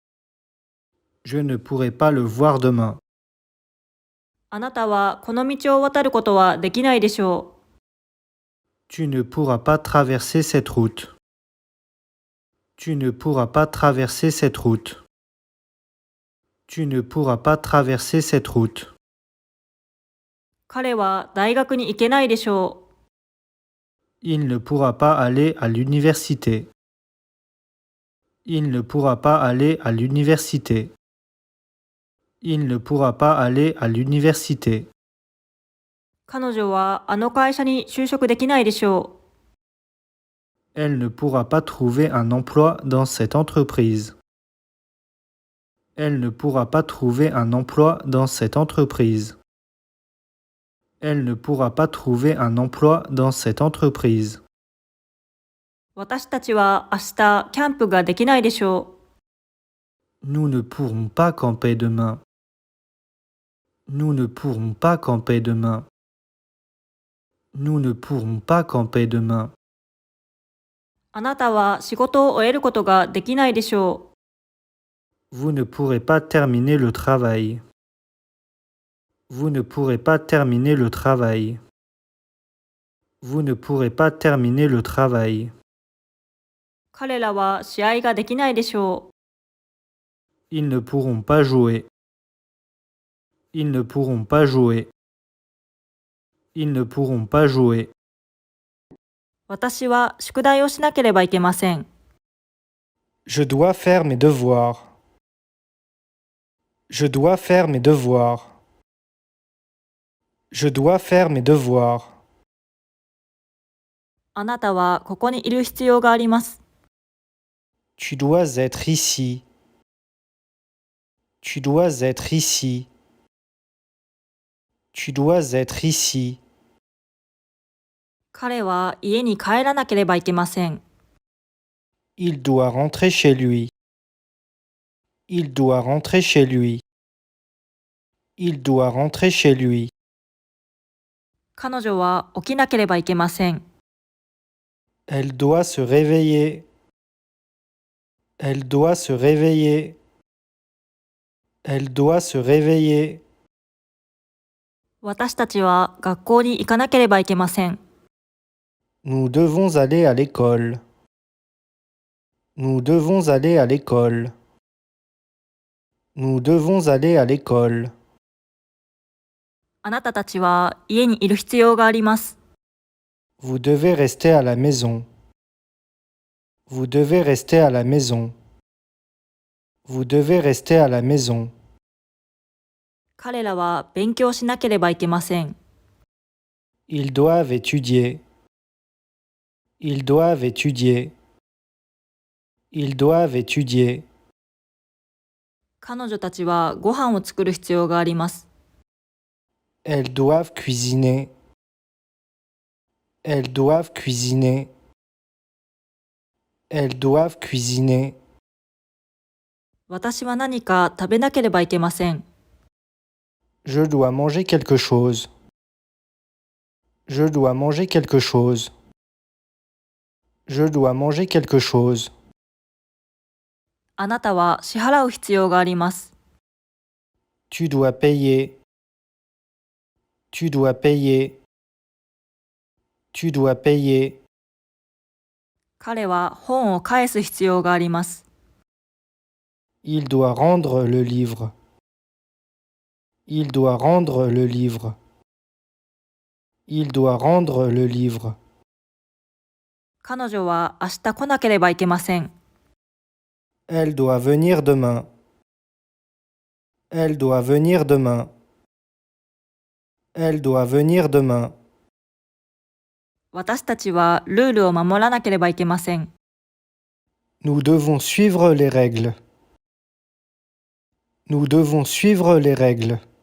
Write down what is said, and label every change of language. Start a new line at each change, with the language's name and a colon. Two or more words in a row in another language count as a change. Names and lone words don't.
French: Je ne pourrai pas le voir demain.
Japanese: あなたはこの道を渡ることはできないでしょう。
French: Tu ne pourras pas traverser cette route. Tu ne pourras pas traverser cette route. Tu ne pourras pas traverser cette route.
Japanese: 彼は大学に行けないでしょう。
French: Il ne pourra pas aller à l'université. Il ne pourra pas aller à l'université. Il ne pourra pas aller à l'université.
Japanese: 彼女はあの会社に就職できないでしょ
French: Elle ne pourra pas trouver un emploi dans cette entreprise. Elle ne pourra pas trouver un emploi dans cette entreprise. Elle ne pourra pas trouver un emploi dans cette entreprise.
Japanese: う。私たちは明日キャンプができないでしょ
French: Nous ne pourrons pas camper demain. Nous ne pourrons pas camper demain. Nous ne pourrons pas camper demain.
Japanese: う。あなたは仕事を終えることができないでしょ
French: Vous ne pourrez pas terminer le travail. Vous ne pourrez pas terminer le travail. Vous ne pourrez pas terminer le travail.
Japanese: う。彼らは試合ができないでしょ
French: Ils ne pourront pas jouer. Ils ne pourront pas jouer. Ils ne pourront pas jouer.
Japanese: う。私は宿題をしなければいけません。
French: Je dois faire mes devoirs. Je dois faire mes devoirs. Je dois faire mes devoirs.
Japanese: あなたはここにいる必要があります。
French: Tu dois être ici. Tu dois être ici. Tu dois être ici.
Japanese: 彼は家に帰らなければいけません。
French: Il doit rentrer chez lui. Il doit rentrer chez lui. Il doit rentrer chez lui.
Japanese: 彼女は起きなければいけません。
French: Elle doit se réveiller. Elle doit se réveiller. Elle doit se réveiller.
Japanese: 私たちは学校に行かなければいけません。
French: Nous devons aller à l'école. Nous devons aller à l'école. Nous devons aller à l'école.
Japanese: あなたたちは家にいる必要があります。
French: Vous devez rester à la maison. Vous devez rester à la maison. Vous devez rester à la maison.
Japanese: 彼らは勉強しなければいけません。
French: Ils doivent étudier. Ils doivent étudier. Ils doivent étudier.
Japanese: 彼女たちはご飯を作る必要があります。
French: Elles doivent cuisiner. Elles doivent cuisiner. Elles doivent cuisiner.
Japanese: 私は何か食べなければいけません。
French: Je dois manger quelque chose. Je dois manger quelque chose. Je dois manger quelque chose.
Japanese: あなたは支払う必要があります。
French: Tu dois payer. Tu dois payer. Tu dois payer.
Japanese: 彼は本を返す必要があります。
French: Il doit rendre le livre. Il doit rendre le livre. Il doit rendre le livre.
Japanese: 彼女は明日来なければいけません。
French: Elle doit venir demain. Elle doit venir demain. Elle doit venir demain.
Japanese: 私たちはルールを守らなければいけません。
French: Nous devons suivre les règles. Nous devons suivre les règles.